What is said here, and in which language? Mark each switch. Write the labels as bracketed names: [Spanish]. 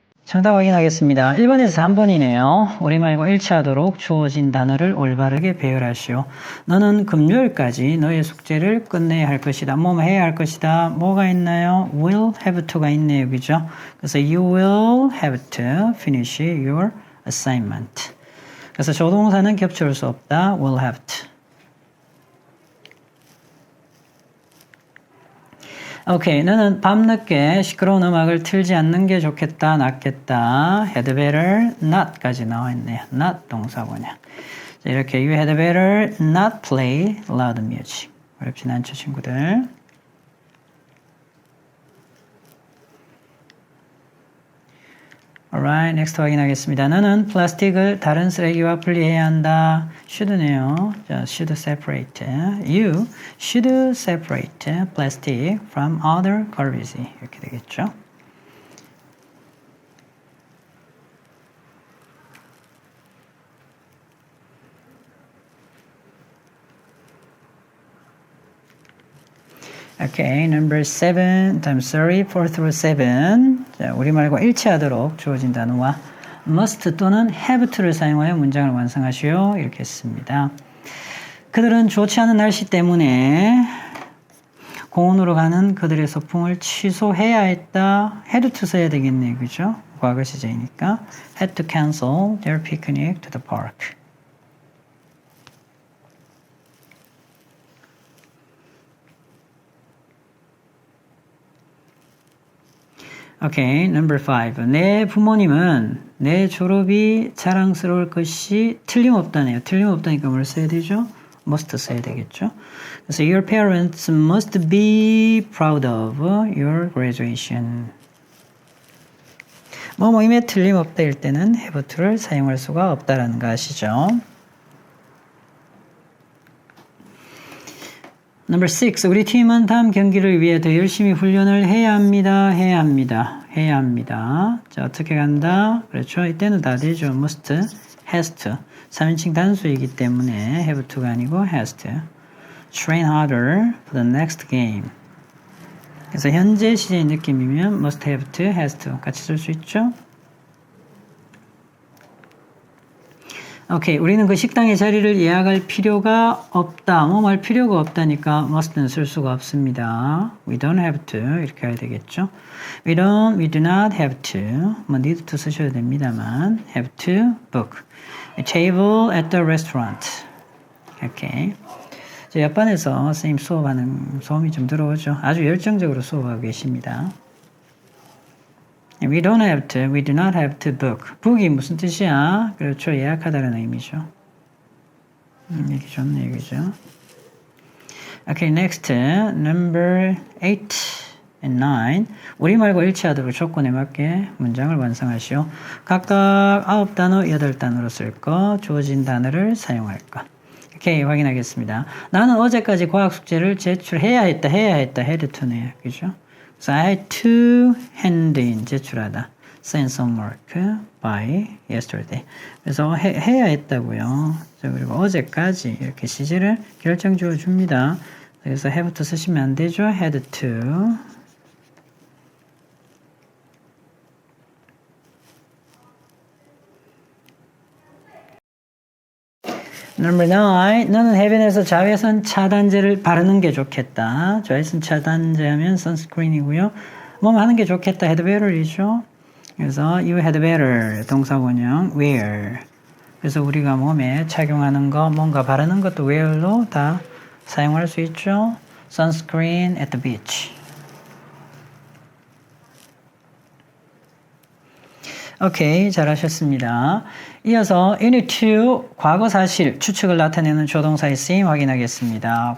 [Korean] 정답 확인하겠습니다. 1번에서 3번이네요. 우리말과 일치하도록 주어진 단어를 올바르게 배열하시오. 너는 금요일까지 너의 숙제를 끝내야 할 것이다. 뭐뭐 해야 할 것이다. 뭐가 있나요? [English] will have to가 있네요. [Korean] 그죠? 그래서 [English] you will have to finish your assignment. [Korean] 그래서 조동사는 겹쳐올 수 없다. [English] will have to. [Korean] 오케이, 너는 밤늦게 시끄러운 음악을 틀지 않는 게 좋겠다, 낫겠다. [English] had better not까지 [Korean] 나와 있네요. not 동사고냐. 자, 이렇게 [English] you had better not play loud music. [Korean] 어렵진 않죠, 친구들. [English] Alright, next [Korean] 확인하겠습니다. 너는 플라스틱을 다른 쓰레기와 분리해야 한다. [English] should네요. 자, should separate. You should separate plastic from other garbage. [Korean] 이렇게 되겠죠. [English] Okay, number 7, I'm sorry, 4 through 7. [Korean] 자, 우리말과 일치하도록 주어진 단어와 must 또는 have to를 사용하여 문장을 완성하시오. 이렇게 했습니다. 그들은 좋지 않은 날씨 때문에 공원으로 가는 그들의 소풍을 취소해야 했다. had to 써야 되겠네요. 그죠? 과거 시제이니까. [English] had to cancel their picnic to the park. 오케이, number 5. [Korean] 내 부모님은 내 졸업이 자랑스러울 것이 틀림없다네요. 틀림없다니까 뭘 써야 되죠? must 써야 되겠죠? 그래서 [English] your parents must be proud of your graduation. [Korean] 뭐뭐임에 틀림없다일 때는 have to를 사용할 수가 없다라는 거 아시죠? [English] Number 6. [Korean] 우리 팀은 다음 경기를 위해 더 열심히 훈련을 해야 합니다. 해야 합니다. 해야 합니다. 자, 어떻게 간다? 그렇죠. 이때는 다 되죠. [English] must, has to. [Korean] 3인칭 단수이기 때문에 have to가 아니고 has to. [English] Train harder for the next game. [Korean] 그래서 현재 시제의 느낌이면 must have to, has to 같이 쓸 수 있죠. 오케이, 우리는 그 식당의 자리를 예약할 필요가 없다. 뭐 말 필요가 없다니까 must는 쓸 수가 없습니다. [English] We don't have to [Korean] 이렇게 해야 되겠죠. [English] We do not have to. 뭐 need to [Korean] 쓰셔야 됩니다만 [English] have to book a table at the restaurant. [Korean] 오케이. 저 옆반에서 선생님 수업하는 소음이 좀 들어오죠. 아주 열정적으로 수업하고 계십니다. [English] We don't have to, we do not have to book. [Korean] book이 무슨 뜻이야? 그렇죠. 예약하다는 의미죠. 얘기 좋네, 얘기죠. [English] Okay, next. Number 8 and 9. [Korean] 우리말과 일치하도록 조건에 맞게 문장을 완성하시오. 각각 9단어, 8단어로 쓸 거, 주어진 단어를 사용할 거. 오케이, 확인하겠습니다. 나는 어제까지 과학 숙제를 제출해야 했다, had to네요. 그죠? [English] So I had to hand in, [Korean] 제출하다. [English] Send some work by yesterday. [Korean] 그래서 해야 했다고요. 그리고 어제까지 이렇게 시제를 결정 지어 줍니다. 그래서 have to 쓰시면 안 되죠. had to. Number 9. 너는 해변에서 자외선 차단제를 바르는 게 좋겠다. 자외선 차단제 하면 sunscreen이고요. 뭐 하는 게 좋겠다. [English] had better이죠. [Korean] 그래서 [English] you had better 동사원형 wear. [Korean] 그래서 우리가 몸에 착용하는 거, 뭔가 바르는 것도 wear로 다 사용할 수 있죠. [English] sunscreen at the beach. [Korean] 오케이, 잘하셨습니다. 이어서 unit 2 과거 사실 추측을 나타내는 조동사의 쓰임 확인하겠습니다.